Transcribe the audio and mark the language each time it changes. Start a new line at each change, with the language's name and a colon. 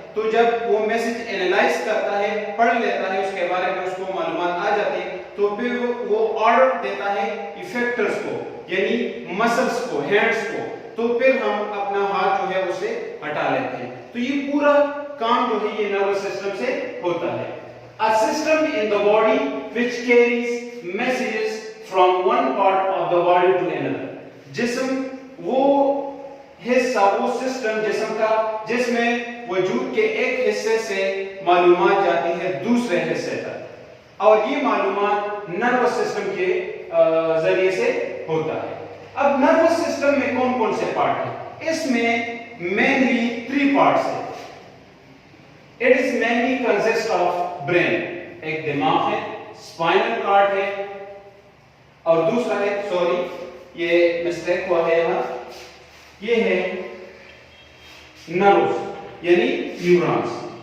Urdu: تو جب وہ میسج اینالائز کرتا ہے، پڑھ لیتا ہے، اس کے بارے میں اس کو معلومات آ جاتی ہے تو پھر وہ آرڈر دیتا ہے ایفیکٹرز کو یعنی مسلز کو، ہینڈز کو. تو پھر ہم اپنا ہاتھ جو ہے اسے ہٹا لیتے ہیں. تو یہ پورا کام جو ہے یہ نروس سسٹم سے ہوتا ہے.
English: A system in the body which carries messages from one part of the body to another.
Urdu: جسم وہ حصہ، وہ سسٹم جسم کا جس میں وجود کے ایک حصے سے معلومات جاتی ہے دوسرے حصے تک اور یہ معلومات نروس سسٹم کے ذریعے سے ہوتا ہے. اب نروس سسٹم میں کون کون سے پارٹ ہیں؟ اس میں مینلی 3 پارٹس ہیں.
English: It is mainly consist of brain.
Urdu: ایک دماغ ہے، spinal cord ہے اور دوسرا ہے یہ مسٹیک ہوا ہے یہاں. یہ ہے نروز یعنی نیورونز.